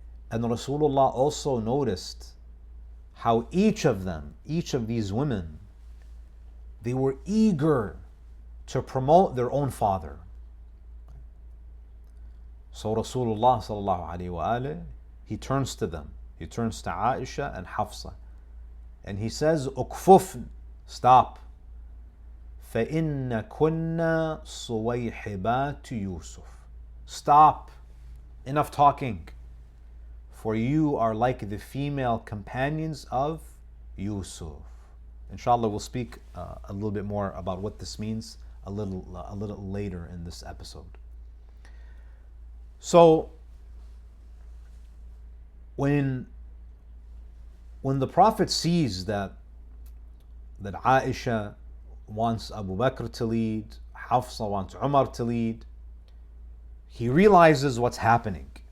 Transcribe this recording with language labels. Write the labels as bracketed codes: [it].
[en] And Rasulullah also noticed how each of these women, they were eager to promote their own father. So Rasulullah sallallahu alaihi wasallam, he turns to them. He turns to Aisha and Hafsa, and he says, "Ukfufn, stop. [ar] فَإِنَّ كُنَّ صُوَيْحِبَاتُ Yusuf. [en] Stop. Enough talking. For you are like the female companions of Yusuf." Inshallah, we'll speak a little bit more about what this means a little later in this episode. So, when the Prophet sees that Aisha wants Abu Bakr to lead, Hafsa wants Umar to lead, he realizes what's happening.